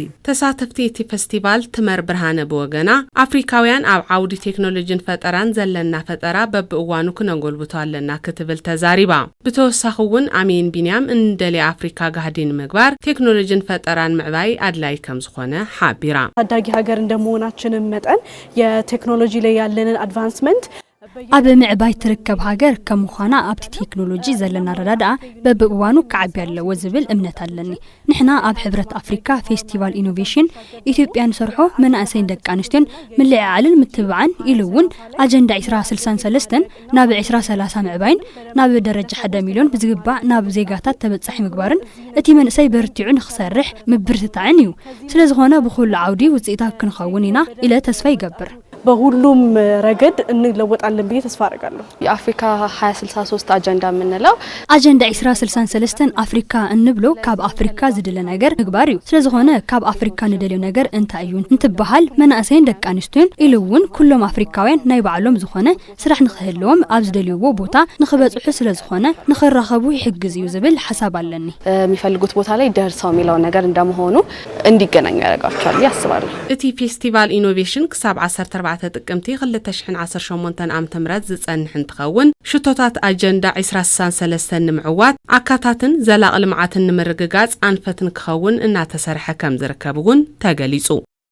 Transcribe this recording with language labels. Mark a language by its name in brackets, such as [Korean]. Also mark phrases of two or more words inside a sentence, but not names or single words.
[Tigrinya] ተሳተፍቲ እቲ ፌስቲቫል ትመር ብርሃነ ብወገና አፍሪካውያን ኣብ ዓውዲ ቴክኖሎጂን ፈጠራን ዘለና ፈጠራ በብእዋኑ ክነጎልብቶ ኣለና ክትብል ተዛሪባ ብተወሳኺ እውን አሚን ቢንያም እንደሊ አፍሪካ ጋህዲን ምግባር ቴክኖሎጂን ፈጠራን ምዕባይ አድላይ ከም ዝኾነ ሓቢራ [Amharic] ታዳጊ ሀገር እንደመሆናችን መጠን የቴክኖሎጂ ላይ ያለንን አድቫንስመንት [Tigrinya] ኣብ ምዕባይ ትርከብ ሃገር ከም ምዃና ኣብቲ ቴክኖሎጂ ዘለና ረዳድኣ በብእዋኑ ከዓቢ ኣለዎ ዝብል እምነት ኣለኒ ንሕና ኣብ ሕብረት አፍሪካ ፌስቲቫል ኢኖቬሽን ኢትዮጵያ ንሰርሖ መናእሰይን ደቂ ኣንስትዮን ምልዕዓልን ምትብባዕን ኢሉ እውን አጀንዳ 2063 ናብ 2030 ምዕባይን ናብ ደረጃ 1 ሚሊዮን ብዝግባእ ናብ ዜጋታት ተበጻሒ ምግባርን እቲ መንእሰይ በርቲዑ ንኽሰርሕ ምብርትታዕን እዩ ስለዝኾነ ብኩሉ ዓውዲ ውፅኢታት ክንኸውን ኢና ኢለ ተስፋ ይገብር [Amharic] በሁሉም ረገድ እንለወጣለን ብዬ ተስፋ አደርጋለሁ የአፍሪካ 2063 አጀንዳ ምንለው [Tigrinya] አጀንዳ 2063 አፍሪካ እንብሎ ካብ አፍሪካ ዝደለ ነገር ምግባር እዩ ስለዝኾነ ካብ አፍሪካ ንደልዮ ነገር እንታይ እዩ እንትበሃል መናእሰይን ደቂ ኣንስትዮን ኢሉውን ኩሎም አፍሪካውያን ናይ ባዕሎም ዝኾነ ስራሕ ንኽህልዎም ኣብ ዝደልይዎ ቦታ ንኽበጽሑ ስለዝኾነ ንኽራኸቡ ይሕግዝ እዩ ዝብል ሓሳብ ኣለኒ [Amharic] የሚፈልጉት ቦታ ላይ ደርሰው የሚለው ነገር እንደመሆኑ እንዲገናኙ ያደርጋቸዋል ያስባሉ [Tigrinya] እቲ ፌስቲቫል ኢኖቬሽን ክሳብ 14 ጥቅምቲ 2018 ዓ.ም ዝጸንሕ እንትኸውን ሽቶታት አጀንዳ 2063 ንምዕዋት አካታትን ዘላቕ ልምዓትን ንምርግጋጽ አንፈትን ክኸውን እናተሰርሐ ከም ዝርከብውን ተገሊጹ